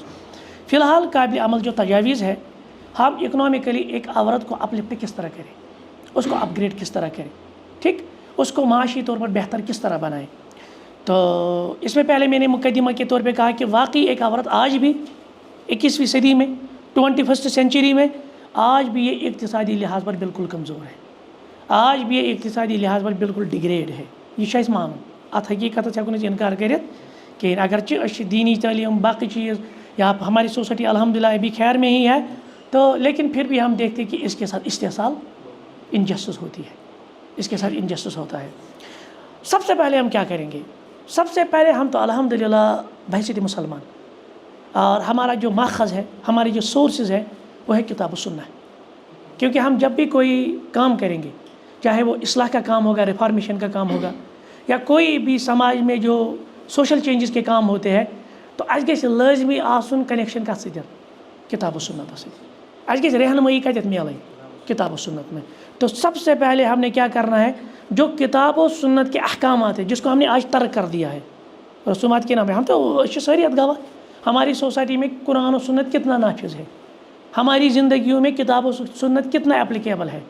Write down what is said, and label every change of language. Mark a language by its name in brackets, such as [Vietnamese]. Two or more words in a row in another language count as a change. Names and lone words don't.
[Urdu] فی الحال قابل عمل جو تجاویز ہے ہم اکنامکلی ایک عورت کو اپلفٹ کس طرح کریں اس کو اپ گریڈ کس طرح کریں ٹھیک اس کو معاشی طور پر بہتر کس طرح بنائیں. تو اس میں پہلے میں نے مقدمہ کے طور پہ کہا کہ واقعی ایک عورت آج بھی 21ویں صدی میں 21 سینچری میں آج بھی یہ اقتصادی لحاظ پر بالکل کمزور ہے. آج بھی یہ اقتصادی لحاظ پر بالکل ڈگریڈ ہے. [Kashmiri] یہ مان ات حقیقت ہیکو انکار کرت [Urdu] کہ اگرچہ دینی تعلیم باقی چیز یا ہماری سوسائٹی الحمدللہ ابھی خیر میں ہی ہے تو لیکن پھر بھی ہم دیکھتے ہیں کہ اس کے ساتھ استحصال انجسٹس ہوتی ہے اس کے ساتھ انجسٹس ہوتا ہے. سب سے پہلے ہم کیا کریں گے سب سے پہلے ہم تو الحمدللہ بحیثیت مسلمان اور ہمارا جو ماخذ ہے ہماری جو سورسز ہے وہ ہے کتاب و سنہ. کیونکہ ہم جب بھی کوئی کام کریں گے چاہے وہ اصلاح کا کام ہوگا ریفارمیشن کا کام ہوگا یا کوئی بھی سماج میں جو [English] social changes [Urdu] کے کام ہوتے ہیں تو [Kashmiri] اَسہِ گژھِ لازمی آسُن کنیکشن کتھ سۭتۍ کتاب و سنت سۭتۍ. اَسہِ گژھِ رہنمائی کتٮ۪تھ میلٕنۍ کتاب و سنت میں. [Urdu] تو سب سے پہلے ہم نے کیا کرنا ہے جو کتاب و سنت کے احکامات ہیں جس کو ہم نے آج ترک کر دیا ہے رسومات کے نام پہ ہم تو ساری گواہ ہماری سوسائٹی میں قرآن و سنت کتنا نافذ ہے ہماری زندگیوں میں کتاب و سنت کتنا اپلیکیبل ہے.